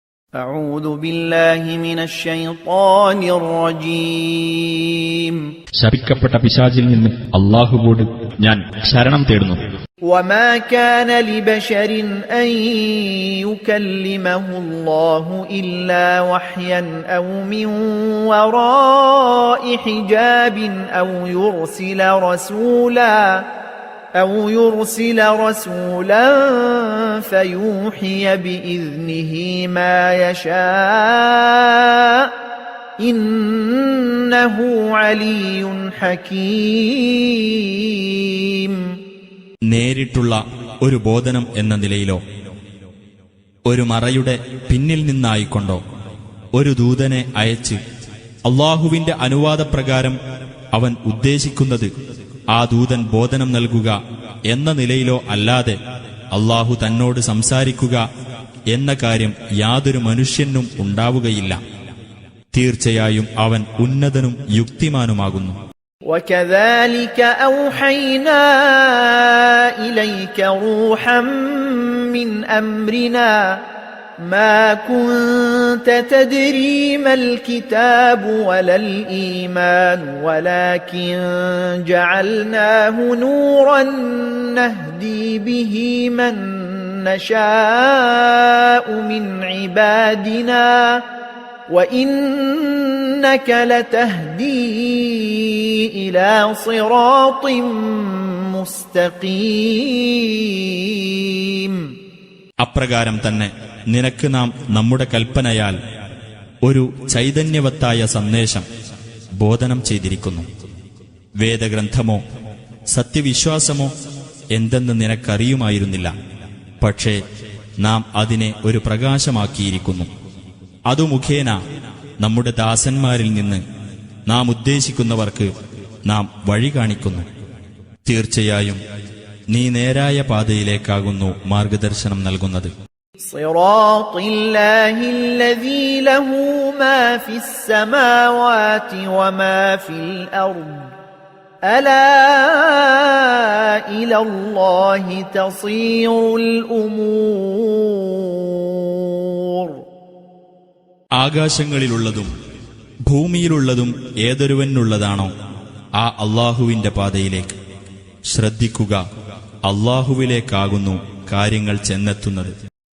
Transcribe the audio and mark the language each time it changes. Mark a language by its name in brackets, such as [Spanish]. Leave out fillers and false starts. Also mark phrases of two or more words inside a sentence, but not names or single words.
[Arabic] أعوذ بالله من الشيطان الرجيم [Malayalam] ശപിക്കപ്പെട്ട പിശാചിൽ നിന്ന് അല്ലാഹുവോട് ഞാൻ ശരണം തേടുന്നു. [Arabic] وما كان لبشر أن يكلمه الله إلا وحيا أو من وراء حجاب أو يرسل رسولا فيوحي بإذنه ما يشاء إنه علي حكيم. [Malayalam] നേരിട്ടുള്ള ഒരു ബോധനം എന്ന നിലയിലോ ഒരു മറയുടെ പിന്നിൽ നിന്നായിക്കൊണ്ടോ ഒരു ദൂതനെ അയച്ച് അല്ലാഹുവിന്റെ അനുവാദപ്രകാരം അവൻ ഉദ്ദേശിക്കുന്നത് ആ ദൂതൻ ബോധനം നൽകുക എന്ന നിലയിലോ അല്ലാതെ അല്ലാഹു തന്നോട് സംസാരിക്കുക എന്ന കാര്യം യാതൊരു മനുഷ്യനും ഉണ്ടാവുകയില്ല. തീർച്ചയായും അവൻ ഉന്നതനും യുക്തിമാനുമാകുന്നു. [Arabic] وَكَذَلِكَ أَوْحَيْنَا إِلَيْكَ رُوحًا مِّنْ أَمْرِنَا مَا كُنتَ تَدْرِي مَا الْكِتَابُ وَلَا الْإِيمَانُ وَلَكِنْ جَعَلْنَاهُ نُورًا نَهْدِي بِهِ مَن نَّشَاءُ مِنْ عِبَادِنَا وَإِنَّكَ لَتَهْدِي إِلَى صِرَاطٍ مُسْتَقِيمٍ. [Malayalam] അപ്രകാരം തന്നെ നിനക്ക് നാം നമ്മുടെ കൽപ്പനയാൽ ഒരു ചൈതന്യവത്തായ സന്ദേശം ബോധനം ചെയ്തിരിക്കുന്നു. വേദഗ്രന്ഥമോ സത്യവിശ്വാസമോ എന്തെന്ന് നിനക്കറിയുമായിരുന്നില്ല. പക്ഷേ നാം അതിനെ ഒരു പ്രകാശമാക്കിയിരിക്കുന്നു. അതു മുഖേന നമ്മുടെ ദാസന്മാരിൽ നിന്ന് നാം ഉദ്ദേശിക്കുന്നവർക്ക് നാം വഴി കാണിക്കുന്നു. തീർച്ചയായും നീ നേരായ പാതയിലേക്കാകുന്നു മാർഗദർശനം നൽകുന്നത്. [Arabic] صراط الله الذي له ما في السماوات وما في الأرض ألا إلى الله تصير الأمور. [Malayalam] ആകാശങ്ങളിലുള്ളതും ഭൂമിയിലുള്ളതും ഏതൊരുവനുള്ളതാണോ ആ അല്ലാഹുവിന്റെ പാതയിലേക്ക് ശ്രദ്ധിക്കുക. അല്ലാഹുവിലേക്കാകുന്നു കാര്യങ്ങൾ ചെന്നെത്തുന്നത്.